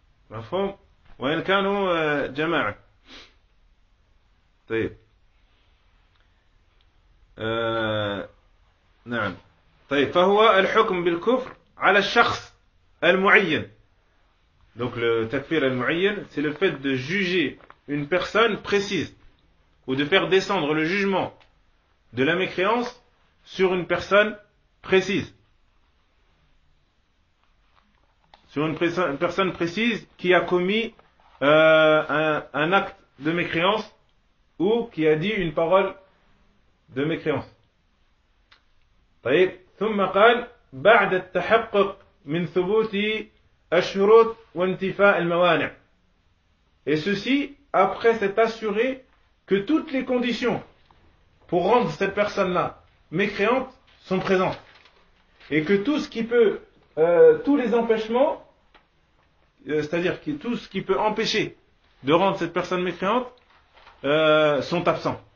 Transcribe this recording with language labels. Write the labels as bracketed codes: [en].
[ar] مفهوم وإن كانوا جماعة طيب نعم طيب فهو الحكم بالكفر على الشخص المعين [fr] Donc le takfir al-mu'ayyan, c'est le fait de juger une personne précise ou de faire descendre le jugement de la mécréance sur une personne précise. Sur une personne précise qui a commis un acte de mécréance ou qui a dit une parole de mécréance. [ar] طيب ثم قال بعد التحقق من ثبوت الشروط وانتفاء الموانع. [fr] Et ceci après s'être assuré que toutes les conditions pour rendre cette personne-là mécréante sont présentes et que tout ce qui peut tous les empêchements, c'est-à-dire que tout ce qui peut empêcher de rendre cette personne mécréante sont absents.